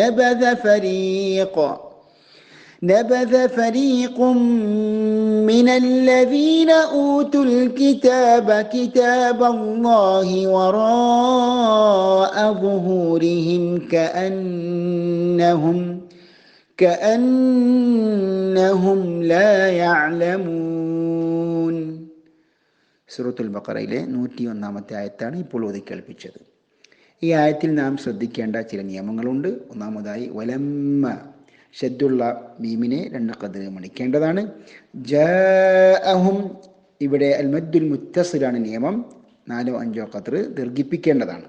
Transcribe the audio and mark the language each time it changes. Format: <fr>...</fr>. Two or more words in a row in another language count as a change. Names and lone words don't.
<ar>نبذ فريق من الذين أوتوا الكتاب كتاب الله وراء ظهورهم كأنهم لا يعلمون.</ar> <ml>സൂറത്തുൽ ബഖറയിലെ 101 ആയത്താണ് ഇപ്പോൾ ഓതി കേൾപ്പിച്ചത്. ഈ ആയത്തിൽ നാം ശ്രദ്ധിക്കേണ്ട ചില നിയമങ്ങളുണ്ട്. ഒന്നാമതായി വലമ്മ ഷദ്ദുള്ള മീമിനെ 2 ഖദ്ർ മണിക്കേണ്ടതാണ്. ജാഅഹും ഇവിടെ</ml> <ar>المد المتصل</ar> <ml>നിയമം, 4-5 ഖദ്ർ ദീർഘിപ്പിക്കേണ്ടതാണ്.</ml>